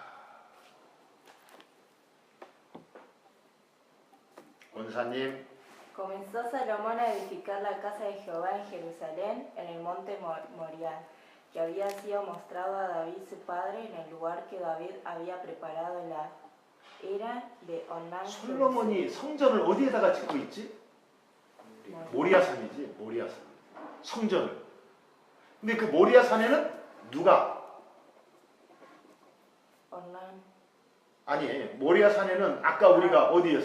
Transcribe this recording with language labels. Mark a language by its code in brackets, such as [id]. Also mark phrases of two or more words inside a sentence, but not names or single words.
[ko] 권사님 [es] Comenzó Salomón a edificar la casa de Jehová en Jerusalén, en el monte Moriah, que había sido mostrado a David su padre en el lugar que David había preparado en la era de Onán. [ko] 솔로몬이 성전을 어디에다가 짓고 있지? 모리아산이지. 모리아산. 성전을. 근데 그 모리아산에는 누가? Onán. 아니, 모리아산에는 아까 우리가 어디에서?